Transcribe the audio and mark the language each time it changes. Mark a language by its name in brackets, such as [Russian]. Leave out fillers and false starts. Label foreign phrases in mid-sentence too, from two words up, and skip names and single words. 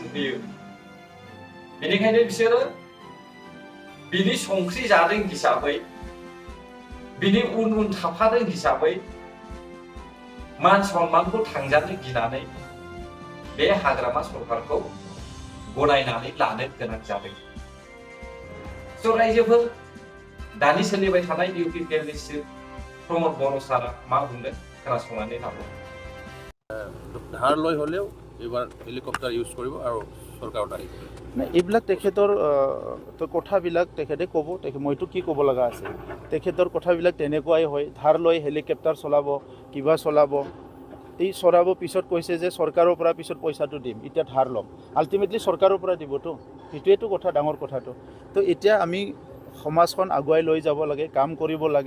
[Bodo] होयो बेनिखायनो बिसोरो बिनि संख्रि जादों हिसाबै बिनि उन थाफादों हिसाबै मान सन्मानखौ थांजानो गिनानै बे हाग्रामा सरकारखौ गनायनानै लानो गोनां जादों स' रायजोफोर दानि सोलिबाय थानाय इउपिपिएलनि चिफ प्रमद बर' सारा मा बुंदों खोनासंनानै लाबो [Assamese] ধাৰ লৈ হ'লেও এইবাৰ [English] helicopter use [Assamese] কৰিব আৰু চৰকাৰত আহিব এইবিলাক তেখেতৰ কথাবিলাক তেখেতে ক'ব মইতো কি ক'ব লগা আছে তেখেতৰ কথাবিলাক তেনেকুৱাই হয় ধাৰ লৈ হেলিকপ্টাৰ চলাব কিবা চলাব এই চলাব পিছত কৈছে যে চৰকাৰৰ পৰা পিছত পইচাটো দিম এতিয়া ধাৰ ল'ম আল্টিমেটলি চৰকাৰৰ পৰা দিবতো সেইটোৱেতো কথা ডাঙৰ কথাটো তো এতিয়া আমি সমাজখন আগুৱাই লৈ যাব লাগে, কাম কৰিব লাগে।